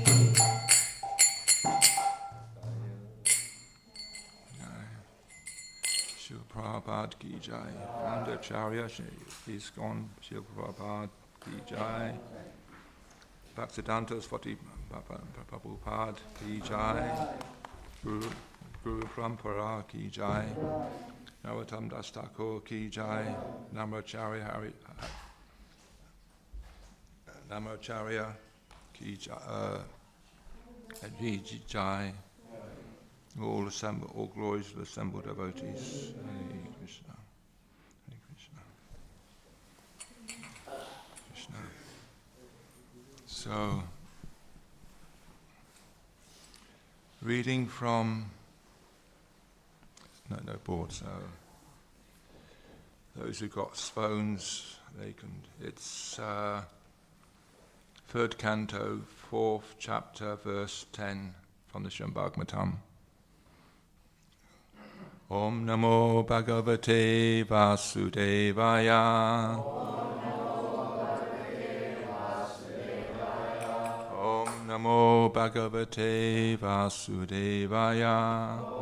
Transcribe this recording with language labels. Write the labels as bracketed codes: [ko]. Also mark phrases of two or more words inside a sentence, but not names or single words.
[hi] शिला प्रभुपाद की जय वंदाचार्य इस्कॉन शिला प्रभुपाद की जय भक्तिसिद्धान्त स्वाति प्रभुपाद की जय गुरु परम्परा की जय नरोत्तम दास ठाकुर की जय नामाचार्य की जय [en] all glories to the assembled devotees. [sa] हरे कृष्ण हरे कृष्ण कृष्ण. [en] So, reading from no board. So those who've got phones, they can. It's third canto, 4th chapter, verse 10 from the Srimad Bhagavatam. [sa] ॐ नमो भगवते वासुदेवाय. ॐ नमो भगवते वासुदेवाय.